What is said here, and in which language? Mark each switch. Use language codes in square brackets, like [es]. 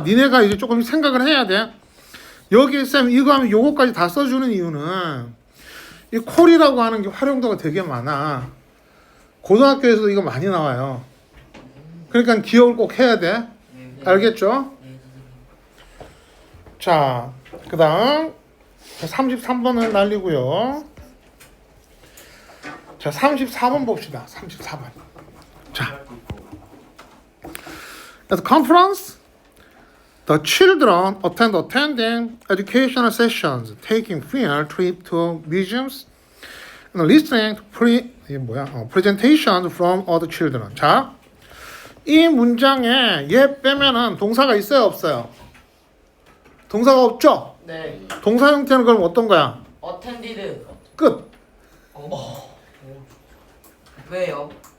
[ko] 니네가 이제 조금 생각을 해야 돼. 여기 쌤 이거 하면 요거까지 다 써주는 이유는 이 콜이라고 하는 게 활용도가 되게 많아. 고등학교에서도 이거 많이 나와요. 그러니까 기억을 꼭 해야 돼. 네. 알겠죠? 네. 자, 그 다음 33번을 날리고요. 자, 34번 봅시다. 34번. [en] 자, at the conference, the children attending educational sessions, taking field trip to museums, and listening to presentations from other children. [ko] 자, 이 문장에 얘 빼면은 동사가 있어요, 없어요? 동사가 없죠? 네. 동사 형태는 그럼 어떤 거야? 어텐디드. 끝. 왜요?